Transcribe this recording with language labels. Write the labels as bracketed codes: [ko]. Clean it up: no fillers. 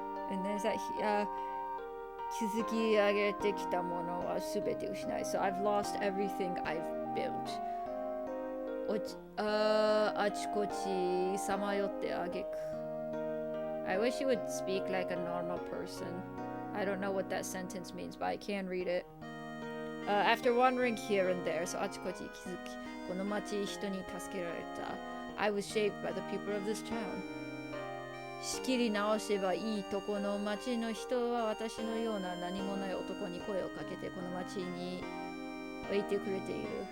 [en] And there's that [ja] 築き上げてきたものはすべて失い [en] So I've lost everything I've built. [ja] あちこちさまよってあげく [en] I wish you would speak like a normal person. I don't know what that sentence means, but I can read it. After wandering here and there, so [ja] あちこち気づき、この町人に助けられた。 [en] I was shaped by the people of this town. [ja] 仕切り直せばいいとこの町の人は私のような何もない男に声をかけてこの町に置いてくれている。